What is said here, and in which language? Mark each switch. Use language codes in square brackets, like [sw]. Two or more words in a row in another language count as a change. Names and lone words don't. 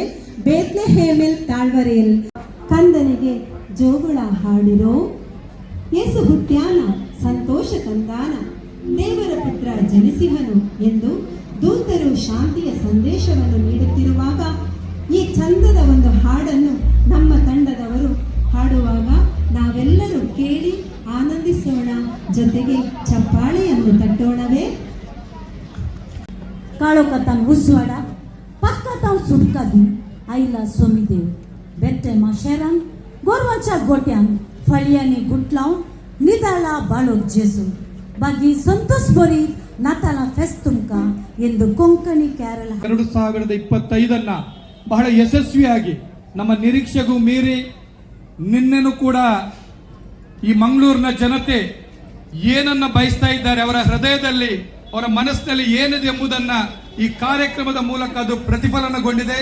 [kn] ಬೇತ್ಲೆಹೇಮಿಲ್ ತಾಳ್ವರೆಯಲ್ಲಿ ಕಂದನಿಗೆ ಜೋಗುಳ ಹಾಡಿರೋ, ಯೇಸು ಹುಟ್ಟ್ಯಾನ ಸಂತೋಷ ತಂದಾನ, ದೇವರ ಪುತ್ರ ಜನಿಸಿಹನು ಎಂದು ದೂತರು ಶಾಂತಿಯ ಸಂದೇಶವನ್ನು ನೀಡುತ್ತಿರುವಾಗ ಈ ಚಂದದ ಒಂದು ಹಾಡನ್ನು ನಮ್ಮ ತಂಡದವರು ಹಾಡುವಾಗ ನಾವೆಲ್ಲರೂ ಕೇಳಿ ಆನಂದಿಸೋಣ, ಜೊತೆಗೆ ಚಪ್ಪಾಳೆಯನ್ನು ತಟ್ಟೋಣವೇ. [kok] काळोखांत उजवाडा पक्कांत सुटकादी आयला सोमीदेव. बेट्टेमा शेरान गोरवांच्या गोट्यान फळयांनी गुटलावन निदाला बाळोक जेजू. बागी संतोष बरी नाताला फेस्ट तुमका [kn] ಎಂದು ಕೊಂಕಣಿ ಕೇರಳ 2025 ಬಹಳ ಯಶಸ್ವಿಯಾಗಿ ನಮ್ಮ ನಿರೀಕ್ಷೆಗೂ ಮೀರಿ ನಿನ್ನೆನೂ ಕೂಡ ಈ ಮಂಗಳೂರಿನ ಜನತೆ ಏನನ್ನ ಬಯಸ್ತಾ ಇದ್ದಾರೆ, ಅವರ ಹೃದಯದಲ್ಲಿ ಅವರ ಮನಸ್ಸಿನಲ್ಲಿ ಏನಿದೆ ಎಂಬುದನ್ನ ಈ ಕಾರ್ಯಕ್ರಮದ ಮೂಲಕ ಅದು ಪ್ರತಿಫಲನಗೊಂಡಿದೆ.